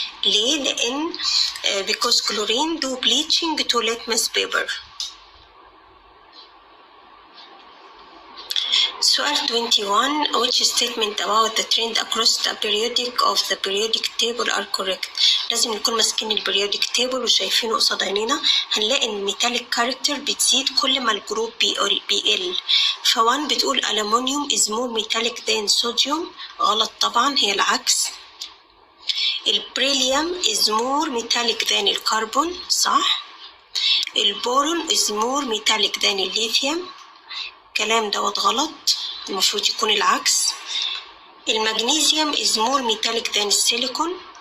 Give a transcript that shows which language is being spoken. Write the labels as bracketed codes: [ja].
[en] ليه؟ لان because chlorine do bleaching to litmus paper. سؤال 21 which statement about the trend across the periodic table are correct. [ar] لازم نكون ماسكين البريودك تيبل وشايفينه قصاد عينينا. هنلاقي ان الميتاليك كاركتر بتزيد كل ما الجروب بيقل. [en] فوان بتقول ألمونيوم is more metallic than sodium. [ar] غلط طبعا، هي العكس. [en] البريليوم is more metallic than الكربون، صح. البورون is more metallic than الليثيوم. [ar] الكلام دوت غلط، المفروض يكون العكس. [en] المغنيسيوم is more metallic than السيليكون.